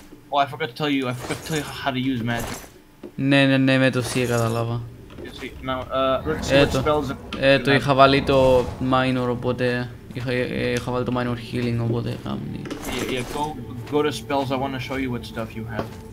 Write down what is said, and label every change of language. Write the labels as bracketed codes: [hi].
[en] Oh, I forgot to tell you how to use magic. [el] Ναι, με το C κατάλαβα. [en] Now, [el] Το είχα βάλει το minor, οπότε είχα βάλει το minor healing, οπότε [en] Yeah, go to spells. I want to show you what stuff you have.